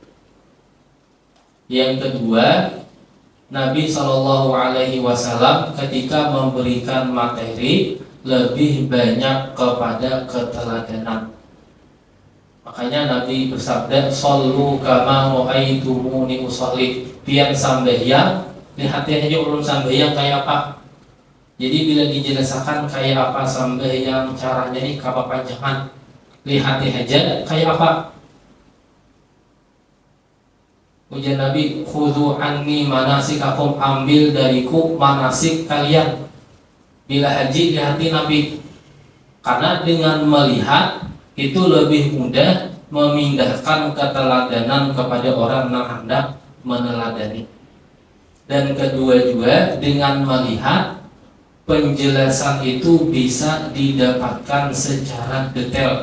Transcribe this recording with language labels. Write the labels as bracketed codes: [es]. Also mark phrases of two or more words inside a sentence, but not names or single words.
[id] Yang kedua, Nabi SAW ketika memberikan materi lebih banyak kepada keteladanan. Makanya Nabi bersabda, [ar] "صلوا كما رأيتموني أصلي." [bjn] Pian sambahyang, lihat aja ulun sambahyang kayak apa. Jadi bila dijelaskan kayak apa sambahyang caranya ini kapan panjangan, lihat aja kayak apa. [id] Ujian Nabi, [ar] خذوا عني مناسككم, [id] ambil dariku manasik kalian. [bjn] Bila haji lihati Nabi, karena dengan melihat itu lebih mudah memindahkan keteladanan kepada orang yang hendak meneladani. [id] Dan kedua juga dengan melihat penjelasan itu bisa didapatkan secara detail.